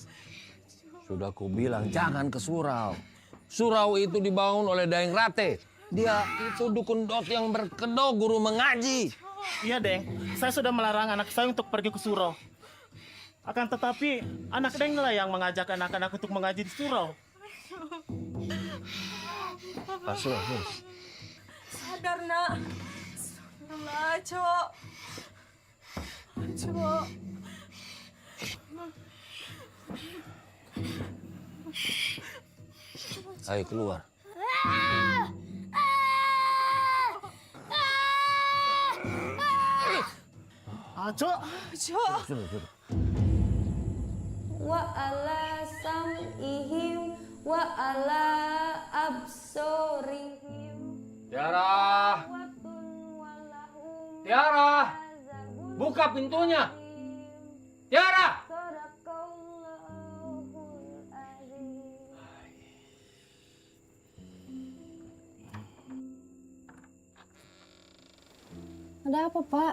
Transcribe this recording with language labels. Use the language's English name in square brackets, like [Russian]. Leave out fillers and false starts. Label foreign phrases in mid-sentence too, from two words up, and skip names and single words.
[Indonesian] Sudah kubilang jangan ke surau. Surau itu dibangun oleh Daeng Rate. Dia itu dukun dot yang berkedok guru mengaji. Iya, Deng. Saya sudah melarang anak saya untuk pergi ke surau. Akan tetapi, anak Deng lah yang mengajak anak-anak untuk mengaji di surau. Asul. Sadar, Nak. Sadar, Aco. Aco. Ayo keluar. Aco. Aco. [Arabic] وعلى سمعهم وعلى أبصارهم. [Indonesian] Tiara! Tiara! Buka pintunya! Tiara! Ada apa, Pak?